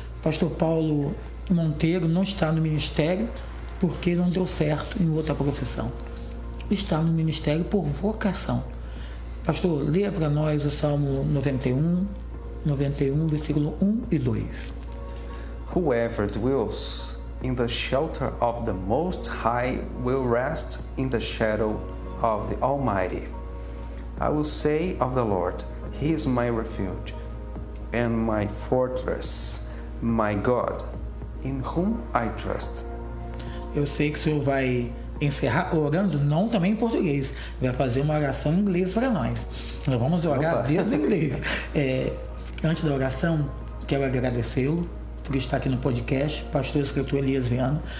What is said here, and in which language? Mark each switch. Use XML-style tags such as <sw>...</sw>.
<pt>Pastor Paulo Monteiro não está no ministério porque não deu certo em outra profissão. Está no ministério por vocação. Pastor, leia para nós o Salmo 91, versículo 1 e 2.</pt> <en>Whoever dwells in the shelter of the Most High will rest in the shadow of the Almighty. I will say of the Lord, He is my refuge and my fortress, my God. in whom I trust.</en> <pt>Eu sei que o senhor vai encerrar orando, não também em português. Vai fazer uma oração em inglês para nós. Nós vamos orar a Deus em inglês. Antes da oração, quero agradecê-lo por estar aqui no podcast, pastor escritor Elias Viana.</pt>